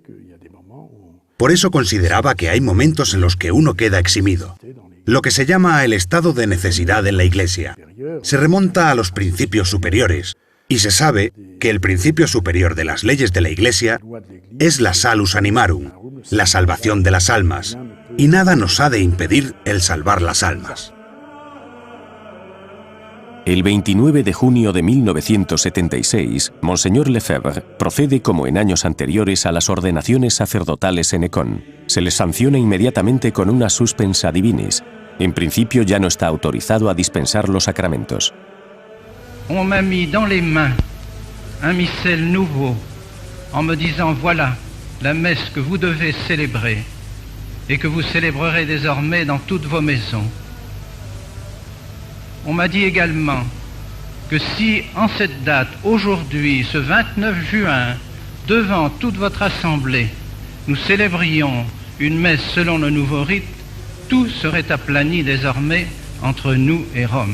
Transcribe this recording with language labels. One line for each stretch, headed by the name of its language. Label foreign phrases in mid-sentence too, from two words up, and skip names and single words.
Spanish: Por eso consideraba que hay momentos en los que uno queda eximido. Lo que se llama el estado de necesidad en la Iglesia se remonta a los principios superiores, y se sabe que el principio superior de las leyes de la Iglesia es la
Latin: salus animarum,
Spanish: la salvación de las almas, y nada nos ha de impedir el salvar las almas. El 29 de junio de 1976, Monseñor Lefebvre procede como en años anteriores a las ordenaciones sacerdotales en Écon. Se les sanciona inmediatamente con una
Latin: suspensa divinis.
Spanish: En principio ya no está autorizado a dispensar los sacramentos.
French: On m'a mis dans les mains un missel nouveau en me disant voilà la messe que vous devez célébrer et que vous célébrerez désormais dans toutes vos maisons. On m'a dit également que si en cette date, aujourd'hui, ce 29 juin, devant toute votre assemblée, nous célébrions une messe selon le nouveau rite, tout serait aplani désormais entre nous et Rome.